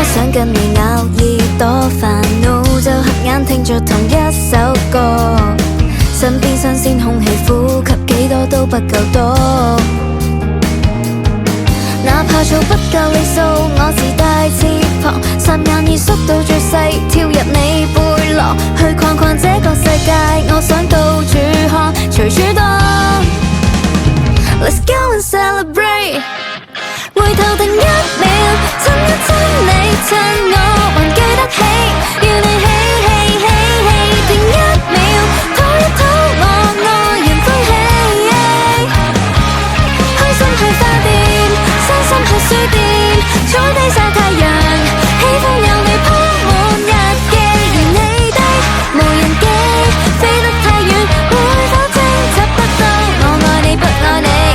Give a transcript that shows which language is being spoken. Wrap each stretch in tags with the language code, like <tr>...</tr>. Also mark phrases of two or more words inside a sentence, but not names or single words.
<yue>想跟你咬耳朵，煩惱就合眼聽着同一首歌，身邊新鮮空氣呼吸幾多都不夠多，哪怕做不夠里數，我自帶翅膀，霎眼已縮到最細，跳入你背囊，去逛逛這個世界，我想到處看，隨處當。</yue> <en>Let's go and celebrate，</en> <yue>回頭定1秒，親一親你，趁我還記得起，要你起起起起，定1秒，拖一拖我愛人歡喜，開心去花店，傷心去書店，坐低曬太陽，喜歡有你鋪滿日記，如你的無人機，飛得太遠，會否偵測不到我愛你不愛你？</yue>